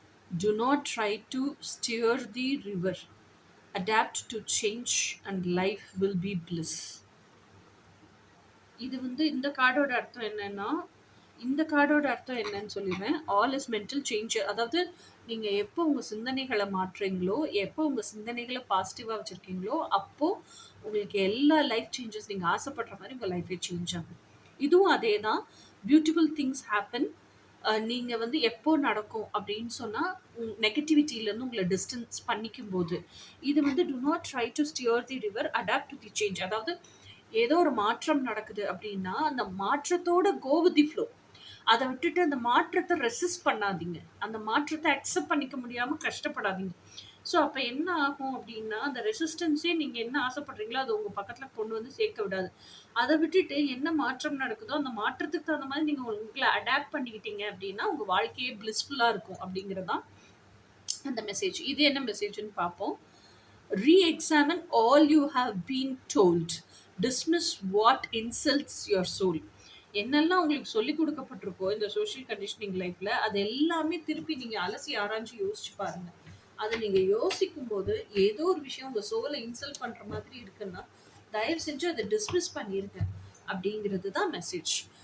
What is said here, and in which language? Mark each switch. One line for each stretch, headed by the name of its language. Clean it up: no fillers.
English: Do not try to steer the river. Adapt to change and life will be bliss.
Tamil: இது இந்த கார்டோட அர்த்தம் என்னன்னா, இந்த கார்டோட அர்த்தம் என்னன்னு சொல்லிடுறேன்.
English: All is mental change.
Tamil: அதாவது நீங்கள் எப்போ உங்கள் சிந்தனைகளை மாற்றுறீங்களோ, எப்போ உங்கள் சிந்தனைகளை பாசிட்டிவாக வச்சுருக்கீங்களோ, அப்போது உங்களுக்கு எல்லா லைஃப் சேஞ்சஸ் நீங்கள் ஆசைப்படுற மாதிரி உங்கள் லைஃபே சேஞ்ச் ஆகும். இதுவும் அதே தான்.
English: Beautiful things happen.
Tamil: நீங்கள் எப்போ நடக்கும் அப்படின்னு சொன்னால், நெகட்டிவிட்டியிலேருந்து உங்களை டிஸ்டன்ஸ் பண்ணிக்கும் போது. இது
English: Do not try to steer the river, adapt to the change.
Tamil: அதாவது ஏதோ ஒரு மாற்றம் நடக்குது அப்படின்னா, அந்த மாற்றத்தோட
English: Go with the flow.
Tamil: அதை விட்டுட்டு அந்த மாற்றத்தை ரெசிஸ்ட் பண்ணாதீங்க. அந்த மாற்றத்தை அக்செப்ட் பண்ணிக்க முடியாமல் கஷ்டப்படாதீங்க. ஸோ அப்போ என்ன ஆகும் அப்படின்னா, அந்த ரெசிஸ்டன்ஸே நீங்கள் என்ன ஆசைப்படுறீங்களோ அதை உங்கள் பக்கத்தில் கொண்டு வந்து சேர்க்க விடாது. அதை விட்டுட்டு என்ன மாற்றம் நடக்குதோ அந்த மாற்றத்துக்கு தகுந்த மாதிரி நீங்கள் உங்களை அடாப்ட் பண்ணிக்கிட்டீங்க அப்படின்னா உங்கள் வாழ்க்கையே பிளிஸ்ஃபுல்லாக இருக்கும் அப்படிங்கிறதான் அந்த மெசேஜ். இது என்ன மெசேஜ்னு பார்ப்போம்.
English: Re-examine all you have been told. Dismiss what insults your soul.
Tamil: என்னெல்லாம் உங்களுக்கு சொல்லிக் கொடுக்கப்பட்டிருக்கோ இந்த சோஷியல் கண்டிஷனிங் லைஃப்ல, அது எல்லாமே திருப்பி நீங்க அலசி ஆராய்ஞ்சு யோசிச்சு பாருங்க. அதை நீங்க யோசிக்கும் போது ஏதோ ஒரு விஷயம் உங்க சோலை இன்சல்ட் பண்ற மாதிரி இருக்குன்னா, தயவு செஞ்சு அதை டிஸ்மிஸ் பண்ணிருங்க அப்படிங்கிறது தான் மெசேஜ்.